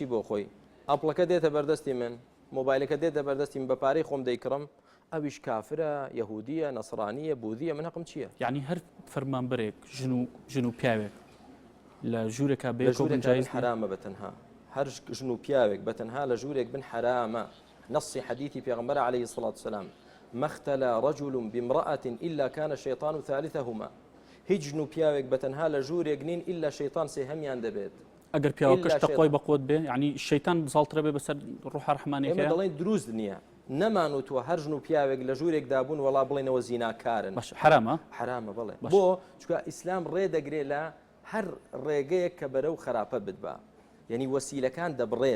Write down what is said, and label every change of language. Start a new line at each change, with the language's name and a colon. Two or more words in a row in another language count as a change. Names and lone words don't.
Central Kurdish: بۆ خۆی ئەپڵەکە دێتە بەردەستی من مۆبایلەکە دێتە بەردەستی من بە پارەی خۆم دەیکڕم ئەویش کافرە یەهودیە نەسرانیە بوذیە من حەقم چییە؟ یعنی هەر فەرمانبەرێک ژن و پیاوێک لە ژوورێکا بێت جایز حرامە بەتەنها هەر ژن و پیاوێک بەتەنها لە ژوورێک بن حرامە.
Arabic: نصی حديثي پیغمبر عليه الصلاة والسلام ما اختلى رجل بامرأة إلا كان الشيطان ثالثهما.
Central Kurdish: هیچ ژن و پیاوێک بەتەنها لە ژوورێک نین إلا شەیطان سێهەمیان دەبێت. ئەگەر پیاوەکەش تەقوای بەقوت بێ یعنی شەیطان بزاڵترە بێ بەسەر ڕوح ڕەحمانێک ئێمە دەڵێن دروست نییە نەمانوتوە هەر ژن و پیاوێک لە ژوورێکدا بوون وەڵا بڵێنەوە زیناکارن. حرامە بڵێ بۆ چونکە ئیسلام ڕێدەگرێت لە هەر ڕێگەیەک کە بەرەو خراپە بتبا یعنی وەسیلەکان دەبڕێت.